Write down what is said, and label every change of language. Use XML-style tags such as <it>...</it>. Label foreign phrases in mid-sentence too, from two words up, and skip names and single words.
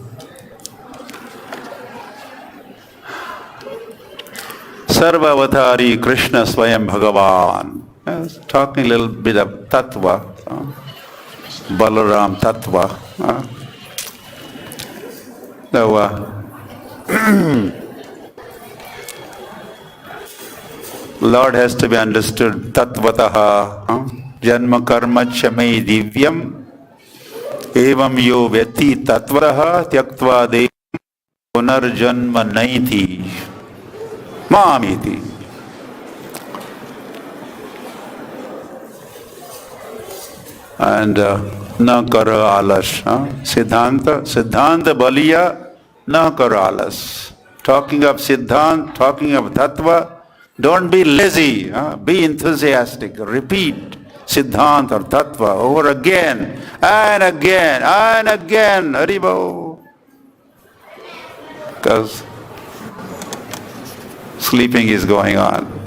<sa>सर्वावतारी कृष्ण स्वयं भगवान्.</sa> <en>I was talking a little bit of Tattva, Balaram Tattva. Lord has to be understood Tattvataha.</en> <sa>जन्म कर्म च मे दिव्यम् एवं यो वेत्ति तत्त्वतः त्यक्त्वा देहं पुनर्जन्म नैति मामेति.</sa> <bn>And না কর আলস. সিদ্ধান্ত বলিয়া না কর আলস.</bn> <en>Talking of Siddhanta, talking of Tattva, don't be lazy, be enthusiastic. Repeat Siddhanta or Tattva over again and again and again. Haribo. Because sleeping is going on.</en>